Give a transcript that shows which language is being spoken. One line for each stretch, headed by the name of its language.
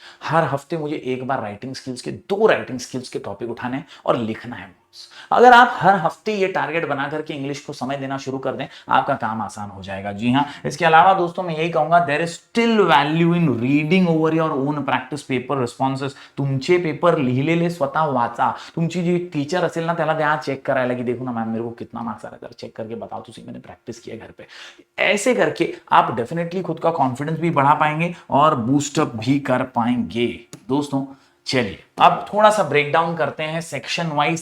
Hindi: हर हफ्ते मुझे एक बार राइटिंग स्किल्स के 2 राइटिंग स्किल्स के टॉपिक उठाने हैं और लिखना है। अगर आप हर हफ्ते ये टारगेट बना करके इंग्लिश को समय देना शुरू कर दें, आपका काम आसान हो जाएगा। जी हाँ, इसके अलावा दोस्तों मैं यही कहूंगा,
English: There is still value in reading over your own practice paper responses.
Marathi: तुमचे पेपर लिहिलेले स्वतः वाचा। तुमची जी टीचर असेल ना त्याला द्या चेक करायला
Hindi: की देखो ना मैम मेरे को कितना मार्क्स आ रहा है, जरा चेक करके बताओ तुसी, मैंने प्रैक्टिस किया घर पे। ऐसे करके आप डेफिनेटली खुद का कॉन्फिडेंस भी बढ़ा पाएंगे और बूस्टअप भी कर पाएंगे। दोस्तों चलिए अब थोड़ा सा ब्रेक डाउन करते हैं सेक्शन वाइज।